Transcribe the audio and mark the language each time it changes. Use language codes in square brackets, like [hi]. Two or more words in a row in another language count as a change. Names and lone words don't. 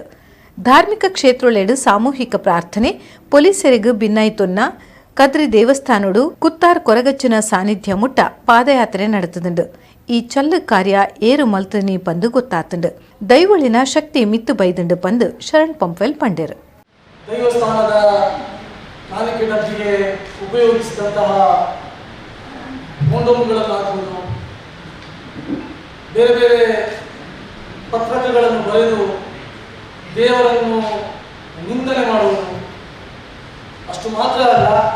[tcy] ಧಾರ್ಮಿಕ ಕ್ಷೇತ್ರೊಳೆಡು ಸಾಮೂಹಿಕ ಪ್ರಾರ್ಥನೆ ಪೊಲೀಸರಿಗೂ ಭಿನ್ನಾಯ್ತೊನ್ನ ಕದ್ರಿ ದೇವಸ್ಥಾನೋಡು ಕುತ್ತಾರ್ ಕೊರಗಚ್ಚನ ಸಾನ್ನಿಧ್ಯ ಮುಟ್ಟ ಪಾದಯಾತ್ರೆ ನಡೆತದುಂಡು. ಈ ಚಲ್ಲು ಕಾರ್ಯ ಏರು ಮಲ್ತನಿ ಪಂದು ಗೊತ್ತಾತುಂಡು. ದೈವಳಿನ ಶಕ್ತಿ ಮಿತ್ತು ಬೈದುಂಡು ಪಂದು ಶರಣ್ ಪಂಪ್ವೆಲ್ ಪಂಡೇರು. [kn] ದೈವಸ್ಥಾನದ ಕಾಣಿಕೆ ಡಬ್ಬಿಗೆ ಉಪಯೋಗಿಸಿದಂತಹ ಮೊಂಡೋಮುಗಳನ್ನು ಹಾಕುವುದು, ಬೇರೆ ಬೇರೆ ಪತ್ರಕಗಳನ್ನು ಬರೆದು ದೇವರನ್ನು ನಿಂದನೆ ಮಾಡುವುದು ಅಷ್ಟು ಮಾತ್ರ ಅಲ್ಲ,